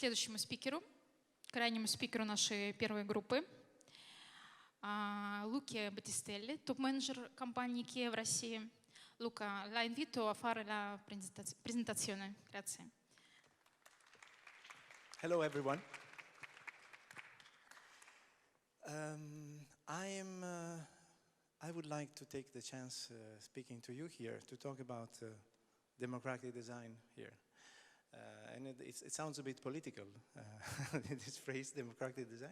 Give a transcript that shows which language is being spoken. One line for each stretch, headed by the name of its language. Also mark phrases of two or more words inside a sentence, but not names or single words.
Russian: следующему спикеру, крайнему спикеру нашей первой группы, Luca Battistelli, топ-менеджер компании IKEA в России.
Italian: Luca, la invito a fare la presentazione. Grazie.
English: Hello, everyone. I would like to take the chance speaking to you here to talk about democratic design here. And it sounds a bit political, this phrase, democratic design.